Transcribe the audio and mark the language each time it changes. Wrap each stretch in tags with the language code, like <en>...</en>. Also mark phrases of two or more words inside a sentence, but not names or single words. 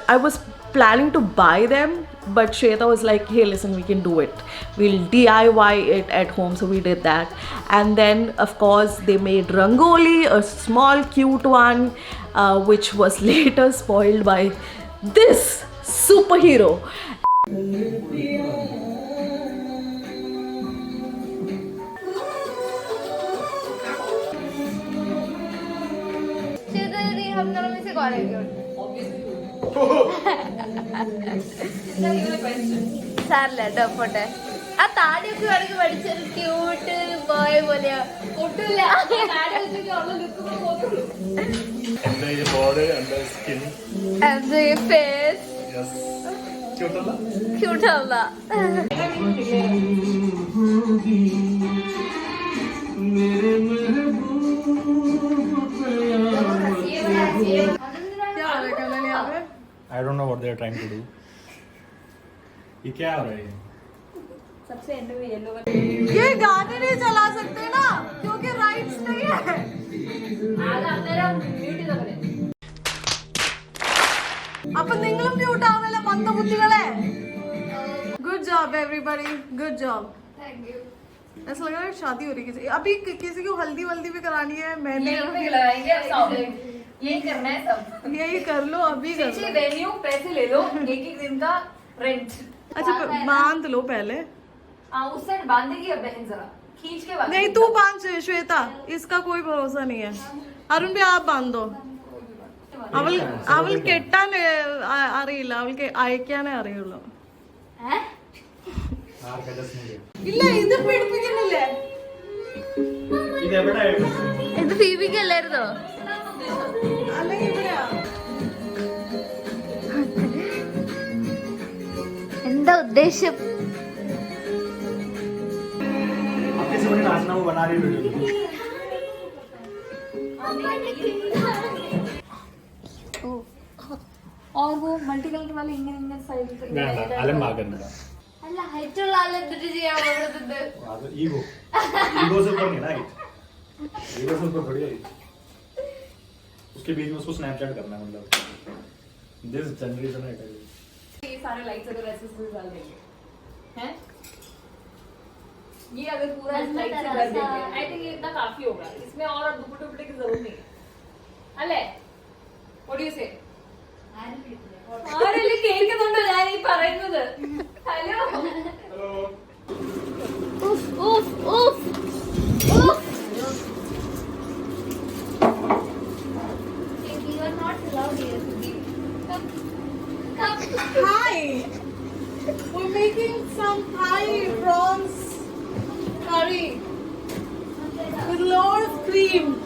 <en>I was planning to buy them, but Shweta was like, hey listen, we can do it, we'll DIY it at home. So we did that. And then of course they made rangoli, a small cute one, which was later spoiled by this superhero.</en> <hi>हम दोनों में से कौन है?</hi> <en>Sir, let up for that.</en> <ml>ആ താടിയൊക്കെ വേണമെങ്കിൽ പഠിച്ചൊരു ക്യൂട്ട് ബോയ് പോലെയാ ഒട്ടുമില്ല ഫേസ് ക്യൂട്ടല്ല</ml> <en>I don't know what they are trying to do.</en> <hi>ये क्या हो रहा है? ये गाने नहीं चला सकते ना क्योंकि राइट्स नहीं है.</hi> <ml>അപ്പൊ നിങ്ങളും മ്യൂട്ട് ആവല്ലേ മന്ദബുദ്ധികളെ.</ml> <en>Good job everybody, good job.</en> <hi>ऐसा लग रहा है शादी हो रही है अभी. किसी को हल्दी वल्दी भी करानी है. मैंने यही करना है सब. यही कर लो अभी कर लो. वेन्यू पैसे ले लो एक दिन का रेंट. अच्छा बांध लो पहले. उस साइड बांधेगी अब बहन जरा खींच के बांध. नहीं तू बांध श्वेता, इसका कोई भरोसा नहीं है. अरुण भी आप बांध दो.</hi> <ml>അവൾ കെട്ടാൻ അറിയില്ല, അവൾക്ക് അയക്കാനേ അറിയുള്ളൂ. ഇല്ല ഇത് പിടിപ്പിക്കുന്നില്ലേ? ഇത് ഫീബിക്കല്ലായിരുന്നോ? അല്ലെങ്കിൽ ഇവിടെയാ? എന്താ ഉദ്ദേശം?</ml> <hi>और वो मल्टी कलर वाले</hi> <ml>इങ്ങനെ സൈഡിൽ അല്ല ഹൈറ്റ് ഉള്ള ആളെ എന്തിട്ട് ചെയ്യാൻ പറ്റുന്നത്?</ml> <hi>ईगो से ऊपर नहीं ना, ईगो से ऊपर थोड़ी है. उसके बीच में उसको स्नैपचैट करना है. मतलब</hi> <en>this generation</en> <hi>है ये सारे लाइट्स अगर ऐसे से डाल देंगे हैं, ये अगर पूरा लाइट से कर देंगे</hi> <en>I think</en> <hi>ये इतना काफी होगा. इसमें और अब दुपट्टे दुपट्टे की जरूरत नहीं है.</hi> <en>अले what do you say?</en> <ml>ആരെല്ലാം കേൾക്കുന്നുണ്ടോ ഞാൻ ഈ പറയുന്നത്? ഹലോ</ml> <en>Hi, we're making some Thai prawns curry with lot of cream.</en>